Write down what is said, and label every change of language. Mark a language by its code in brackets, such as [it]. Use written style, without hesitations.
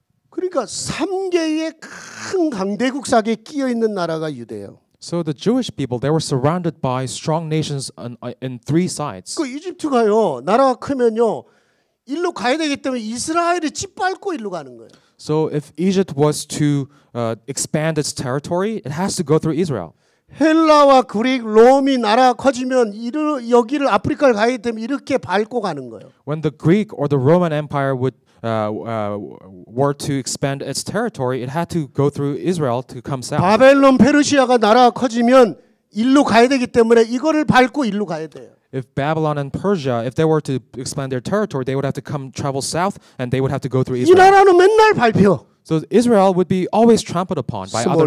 [ko] 그러니까 3개의 큰 강대국 사기에 끼어 있는 나라가 유대예요. [en] So the Jewish people, they were surrounded by strong nations in three sides. [ko] 그 이집트가요. 나라가 크면요. 일로 가야 되기 때문에 이스라엘이 짓밟고 일로 가는 거예요. [en] So if Egypt was to expand its territory, it has to go through Israel. [ko] 헬라와 그릭, 롬이 나라가 커지면 여기를 아프리카를 가야 되면 이렇게 밟고 가는 거예요. [en] When the Greek or the Roman Empire were to expand its territory, it had to go through Israel to come south. [ko] 바벨론, 페르시아가 나라가 커지면 일로 가야 되기 때문에 이거를 밟고 일로 가야 돼요. [en] If Babylon and Persia, if they were to expand their territory, they would have to travel south, and they would have to go through [ko] 이 [en] Israel. [ko] 나라는 맨날 밟혀. [en] So Israel would be always trampled upon by other